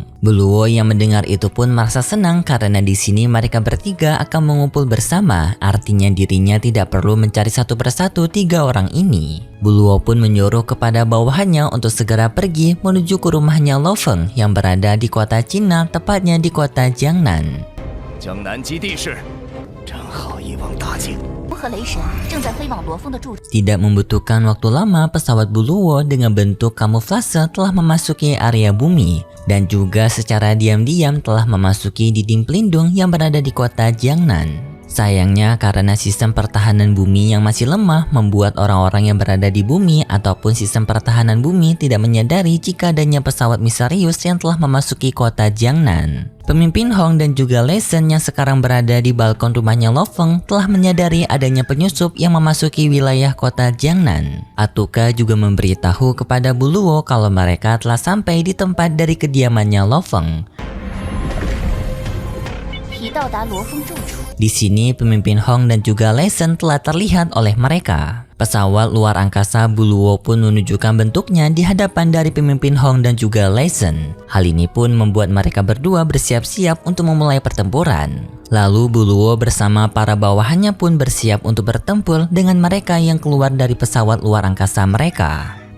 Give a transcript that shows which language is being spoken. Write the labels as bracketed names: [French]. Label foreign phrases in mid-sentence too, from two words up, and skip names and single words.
[Indonesian] Buluo yang mendengar itu pun merasa senang karena di sini mereka bertiga akan mengumpul bersama, artinya dirinya tidak perlu mencari satu persatu 3 orang ini. Buluo pun menyuruh kepada bawahannya untuk segera pergi menuju ke rumahnya Lo Feng yang berada di kota Cina, tepatnya di kota Jiangnan. [Chinese] 江南基地是，正好一网打尽。和雷神正在飞往罗峰的住处。 [Indonesian] Tidak membutuhkan waktu lama, pesawat Buluo dengan bentuk kamuflase telah memasuki area bumi dan juga secara diam-diam telah memasuki dinding pelindung yang berada di kota Jiangnan. Sayangnya karena sistem pertahanan bumi yang masih lemah membuat orang-orang yang berada di bumi ataupun sistem pertahanan bumi tidak menyadari jika adanya pesawat misterius yang telah memasuki kota Jiangnan. Pemimpin Hong dan juga Lai Shen yang sekarang berada di balkon rumahnya Lo Feng telah menyadari adanya penyusup yang memasuki wilayah kota Jiangnan. Atuka juga memberitahu kepada Buluo kalau mereka telah sampai di tempat dari kediamannya Lo Feng. [Chinese] 已到达罗峰住处。 [Indonesian] Di sini pemimpin Hong dan juga Lai Shen telah terlihat oleh mereka. Pesawat luar angkasa Buluo pun menunjukkan bentuknya di hadapan dari pemimpin Hong dan juga Lai Shen. Hal ini pun membuat mereka berdua bersiap-siap untuk memulai pertempuran. Lalu Buluo bersama para bawahannya pun bersiap untuk bertempur dengan mereka yang keluar dari pesawat luar angkasa mereka.